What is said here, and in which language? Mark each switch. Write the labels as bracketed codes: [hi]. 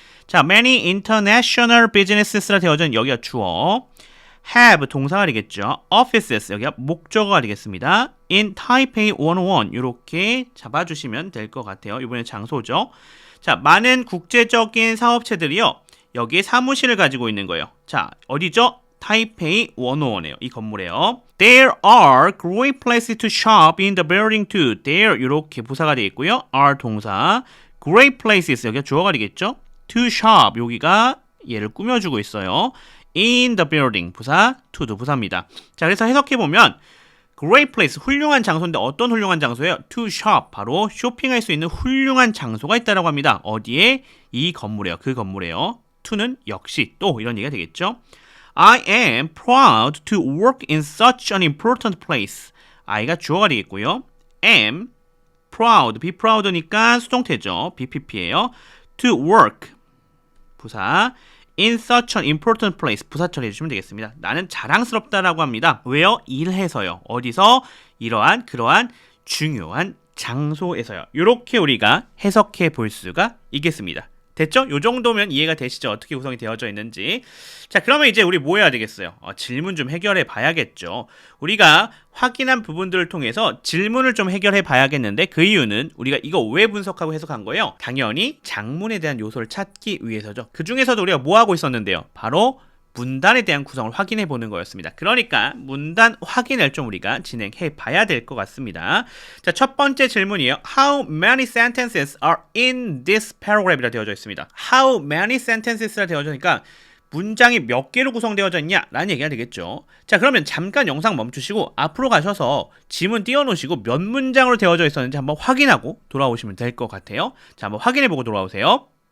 [ko] 자, [en] many international businesses [ko] 라 되어진 여기가 주어, have 동사가 되겠죠. offices 여기가 목적어가 되겠습니다. [en] in Taipei 101 [ko] 이렇게 잡아주시면 될 것 같아요. 이번엔 장소죠. 자, 많은 국제적인 사업체들이요. 여기에 사무실을 가지고 있는 거예요. 자, 어디죠? 타이페이 101이에요. 이 건물에요. [en] There are great places to shop in the building too. [ko] There 이렇게 부사가 되어 있고요. are 동사, great places 여기가 주어가 되겠죠. to shop 여기가 얘를 꾸며주고 있어요. in the building 부사, to도 부사입니다. 자, 그래서 해석해보면 [en] great place [ko] 훌륭한 장소인데 어떤 훌륭한 장소예요? [en] to shop [ko] 바로 쇼핑할 수 있는 훌륭한 장소가 있다라고 합니다. 어디에? 이 건물에요. 그 건물에요. to는 역시 또 이런 얘기가 되겠죠. [en] I am proud to work in such an important place. [ko] I가 주어가 되겠고요. [en] am [ko] proud, be proud니까 수동태죠. BPP예요. [en] to work, [ko] 부사. [en] in such an important place, [ko] 부사 처리해주시면 되겠습니다. 나는 자랑스럽다라고 합니다. 왜요? 일해서요. 어디서? 이러한 그러한 중요한 장소에서요. 이렇게 우리가 해석해 볼 수가 있겠습니다. 됐죠? 요 정도면 이해가 되시죠? 어떻게 구성이 되어져 있는지. 자, 그러면 이제 우리 뭐 해야 되겠어요? 질문 좀 해결해 봐야겠죠. 우리가 확인한 부분들을 통해서 질문을 좀 해결해 봐야겠는데 그 이유는 우리가 이거 왜 분석하고 해석한 거예요? 당연히 장문에 대한 요소를 찾기 위해서죠. 그 중에서도 우리가 뭐 하고 있었는데요? 바로 문단에 대한 구성을 확인해 보는 거였습니다. 그러니까 문단 확인을 좀 우리가 진행해 봐야 될 것 같습니다. 자, 첫 번째 질문이에요. [en] How many sentences are in this paragraph [ko] 이라 되어져 있습니다. [en] How many sentenses [ko] 라 되어져니까 문장이 몇 개로 구성되어져 있냐? 라는 얘기가 되겠죠. 자, 그러면 잠깐 영상 멈추시고 앞으로 가셔서 지문 띄워놓으시고 몇 문장으로 되어져 있었는지 한번 확인하고 돌아오시면 될 것 같아요. 자, 한번 확인해 보고 돌아오세요.